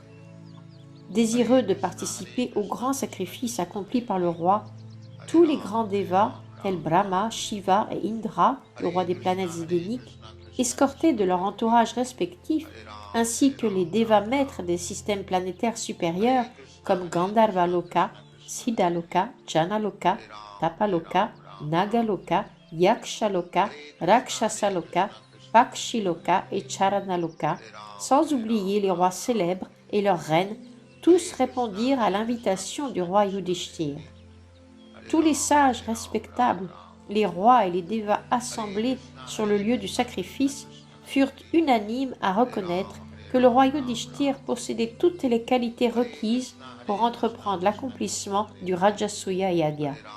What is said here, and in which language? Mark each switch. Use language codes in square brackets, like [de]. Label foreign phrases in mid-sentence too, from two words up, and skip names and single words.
[fr] Désireux de participer au grand sacrifice accompli par le roi, tous les grands devas, tels Brahma, Shiva et Indra, le roi des planètes zédéniques, escortés de leur entourage respectif, ainsi que les devas maîtres des systèmes planétaires supérieurs comme Gandharvaloka, Siddhaloka, Janaloka, Tapaloka, Nagaloka, Yakshaloka, Rakshasaloka, Pakshiloka et Charanaloka, sans oublier les rois célèbres et leurs reines, tous répondirent à l'invitation du roi Yudhishthir. Tous les sages respectables, les rois et les devas assemblés sur le lieu du sacrifice furent unanimes à reconnaître que le roi Yudhishthir possédait toutes les qualités requises pour entreprendre l'accomplissement du Rajasuya Yagya.